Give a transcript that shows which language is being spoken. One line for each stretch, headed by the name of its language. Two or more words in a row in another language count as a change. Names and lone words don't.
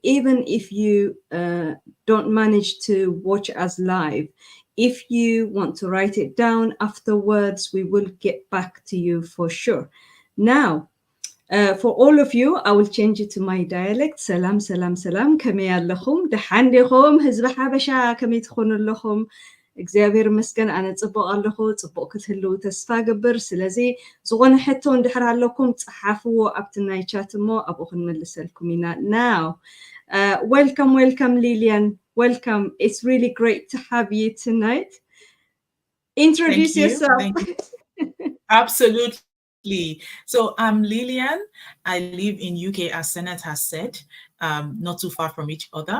English: Even if you don't manage to watch us live, if you want to write it down afterwards, we will get back to you for sure. Now, for all of you, I will change it to my dialect. Salam, salam, salam.
Tigrinya: كمي ኣለኹም دحان ዲኹም ህዝቢ ሓበሻ ከመይ ትኾኑ ኣለኹም እግዚኣብሔር ይመስገን ኣነ ጽቡቕ ኣለኹ ጽቡቕ ክትህልው ተስፋ ግብር ስለዚ ዝኾነ ሕቶ እንድሕር ኣለኩም ጽሓፍዎ ኣብቲ ናይ ቻት እሞ ኣብኡ ክንመልሰልኩም ኢና
English: now welcome Lillian, welcome. It's really great to have you tonight. Introduce yourself. Thank you. Absolutely. So I'm Lillian. I live in UK, as Senait has said, not too far from each other.